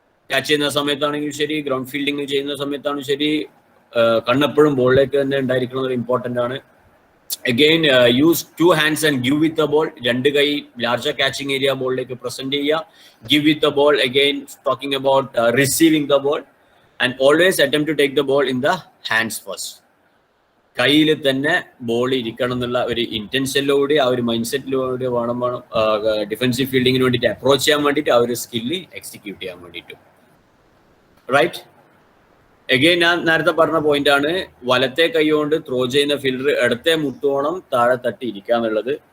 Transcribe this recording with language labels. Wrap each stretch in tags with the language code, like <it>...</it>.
<ml>Catch ചെയ്യുന്ന സമയത്താണെങ്കിലും ശരി, ഗ്രൗണ്ട് ഫീൽഡിങ് ചെയ്യുന്ന സമയത്താണെങ്കിലും ശരി, കണ്ണെപ്പോഴും ബോളിലേക്ക് തന്നെ ഉണ്ടായിരിക്കുന്നത് ഇമ്പോർട്ടൻ്റ് ആണ്.</ml> <en>Again use 2 hands and give with the ball.</en> <ml>2 കൈ ലാർജർ കാച്ചിങ് ഏരിയ ബോളിലേക്ക് പ്രസന്റ് ചെയ്യുക.</ml> <en>Give with the ball. Again talking about receiving the ball and always attempt to take the ball in the hands first.</en> <ml>കയ്യിൽ തന്നെ ball ഇരിക്കണം എന്നുള്ള ഒരു ഇന്റൻഷനിലൂടെ, ആ ഒരു mind സെറ്റിലൂടെ വേണം ഡിഫൻസീവ് ഫീൽഡിങ്ങിന് വേണ്ടിയിട്ട് അപ്രോച്ച് ചെയ്യാൻ വേണ്ടിയിട്ട്, ആ ഒരു സ്കില്ല് എക്സിക്യൂട്ട് ചെയ്യാൻ വേണ്ടിയിട്ട്. റൈറ്റ്. അഗെയിൻ ഞാൻ നേരത്തെ പറഞ്ഞ പോയിന്റ് ആണ്, വലത്തെ കൈ കൊണ്ട് ത്രോ ചെയ്യുന്ന ഫീൽഡർ ഇടത്തെ മുട്ടോണം താഴെ തട്ടി ഇരിക്കുക എന്നുള്ളത്.</ml>